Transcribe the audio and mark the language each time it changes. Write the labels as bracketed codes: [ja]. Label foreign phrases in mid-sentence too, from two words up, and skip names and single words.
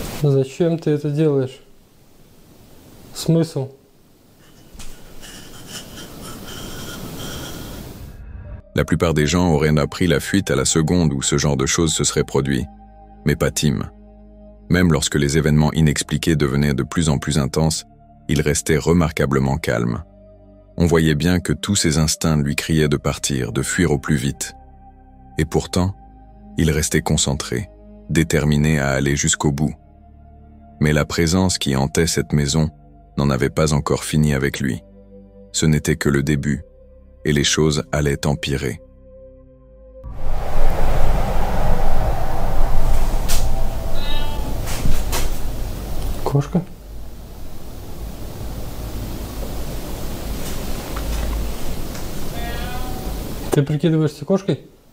[ru] Зачем ты это делаешь? Смысл? [fr] La plupart des gens auraient appris la fuite à la seconde où ce genre de choses se serait produit, mais pas Tim. Même lorsque les événements inexpliqués devenaient de plus en plus intenses, il restait remarquablement calme. On voyait bien que tous ses instincts lui criaient de partir, de fuir au plus vite. Et pourtant, il restait concentré, déterminé à aller jusqu'au bout. Mais la présence qui hantait cette maison n'en avait pas encore fini avec lui. Ce n'était que le début, et les choses allaient empirer. [ru] Кошка? Ты прикидываешься кошкой?